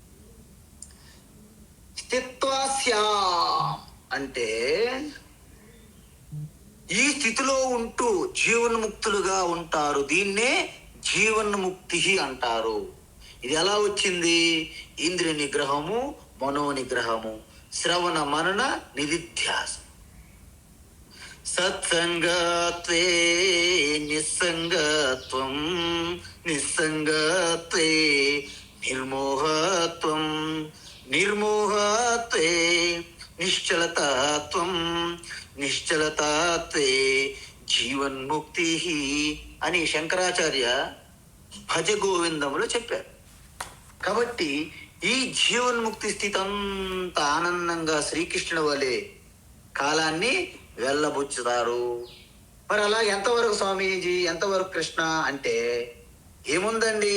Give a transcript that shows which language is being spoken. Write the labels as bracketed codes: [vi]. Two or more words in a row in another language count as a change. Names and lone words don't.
[te] స్థిత్వాస్యా అంటే ఈ స్థితిలో ఉంటూ జీవన్ముక్తులుగా ఉంటారు. దీన్నే జీవన్ముక్తి అంటారు. ఇది ఎలా వచ్చింది? ఇంద్రియ నిగ్రహము, మనో నిగ్రహము, శ్రవణ మనన నిధిధ్యాసం. [sa] సత్సంగత్వే నిస్సంగత్వం, నిస్సంగత్వే నిర్మోహత్వం, నిర్మోహత్వే నిశ్చలతత్వం, నిశ్చలతత్వే జీవన్ముక్తి [te] అని శంకరాచార్య భజ గోవిందములో చెప్పారు. కాబట్టి ఈ జీవన్ముక్తి స్థితి అంత ఆనందంగా శ్రీకృష్ణుడి వలె కాలాన్ని వెళ్ళబుచ్చుతారు. మరి అలా ఎంతవరకు స్వామీజీ, ఎంతవరకు కృష్ణ అంటే ఏముందండి?